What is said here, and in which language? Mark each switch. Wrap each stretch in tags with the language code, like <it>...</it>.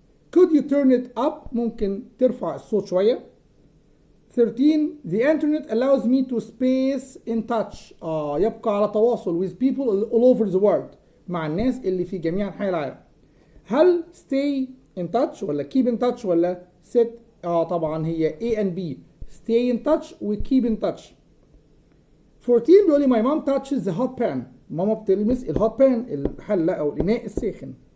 <en>Could you turn it up؟</en> <ar>ممكن ترفع الصوت شوية.</ar> <en>13 The internet allows me to space in touch.</en> <ar>يبقى على تواصل</ar> <en>with people all over the world،</en> <ar>مع الناس اللي في جميع أنحاء العالم.</ar> <en>هل stay in touch ولا keep in touch ولا sit؟ طبعا هي A and B، stay in touch و keep in touch. 14</en> <ar>بيقول لي</ar> <en>my mom touches the hot pan.</en> <ar>ماما بتلمس الهوت بان الحلة أو الإناء الساخن.</ar>